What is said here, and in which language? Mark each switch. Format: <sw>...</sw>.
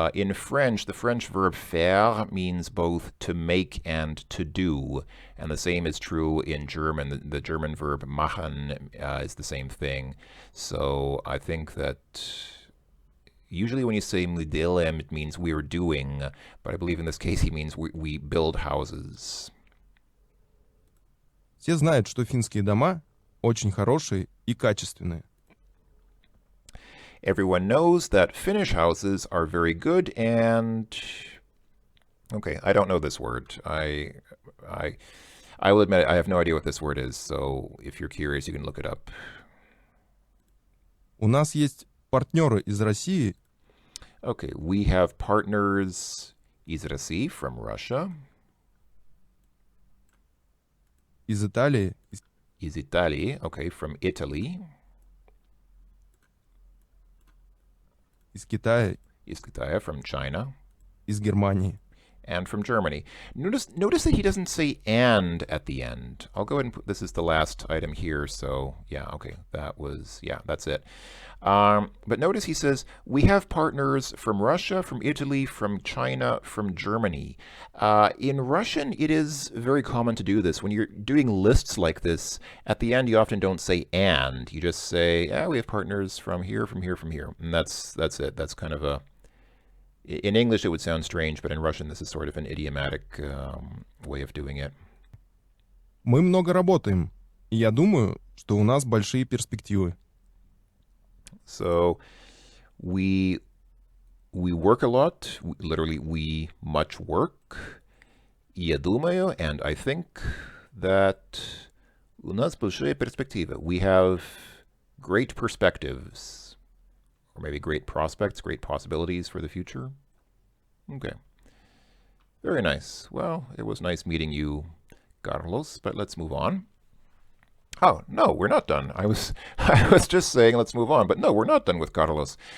<en>In French, the French verb faire means both to make and to do, and the same is true in German. The German verb machen is the same thing. So I think that usually when you say</en> <ru>мы делаем,</ru> <en>it means we are doing, but I believe in this case he means we build houses.</en> <ru>Все знают, что финские дома очень хорошие и качественные.</ru> <en>Everyone knows that Finnish houses are very good and okay, I don't know this word. I will admit I have no idea what this word is, so if you're curious, you can look it up.</en> <ru>У нас есть партнеры из России</ru> <en>Okay, we have partners</en> <ru>из России,</ru> <en>from Russia,</en> <ru>из Италии, из Италии,</ru> <en>okay, from Italy,</en> <ru>из Китая, из Китая,</ru> <en>from China,</en> <ru>из Германии.</ru> <en>and from Germany. Notice that he doesn't say and at the end. I'll go ahead and put this is the last item here. So yeah, okay, that's it. But notice he says, we have partners from Russia, from Italy, from China, from Germany. In Russian, it is very common to do this. When you're doing lists like this, at the end, you often don't say and. You just say, yeah, we have partners from here, from here, from here. And that's it. That's kind of a... In English, it would sound strange, but in Russian, this is sort of an idiomatic way of doing it.</en> <ru>Мы много работаем, и я думаю, что у нас большие перспективы.</ru> <en>So we work a lot. Literally, we much work.</en> <ru>Я думаю,</ru> <en>and I think that</en> <ru>у нас большие перспективы.</ru> <en>We have great perspectives. Or maybe great prospects, great possibilities for the future. Okay. Very nice. Well, it was nice meeting you, Carlos, but let's move on. Oh, no, we're not done. I was just saying let's move on, but no, we're not done with Carlos.</en>